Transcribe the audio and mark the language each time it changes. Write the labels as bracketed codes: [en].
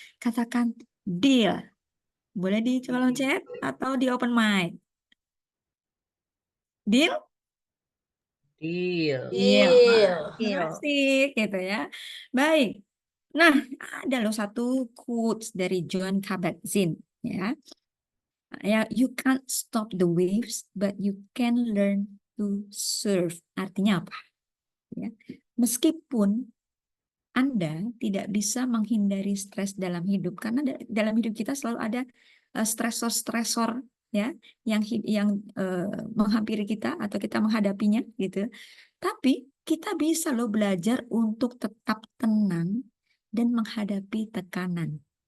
[id] Katakan deal. Boleh di kolom chat atau di open mic. Deal? Deal. Deal. Deal. Asik gitu ya. Baik. Nah, ada loh satu quotes dari John Kabat-Zinn ya. [en] Ya, you can't stop the waves, but you can learn to surf. [id] Artinya apa? Ya. Meskipun Anda tidak bisa menghindari stres dalam hidup, karena dalam hidup kita selalu ada stresor-stresor ya yang menghampiri kita atau kita menghadapinya gitu. Tapi kita bisa loh belajar untuk tetap tenang dan menghadapi tekanan.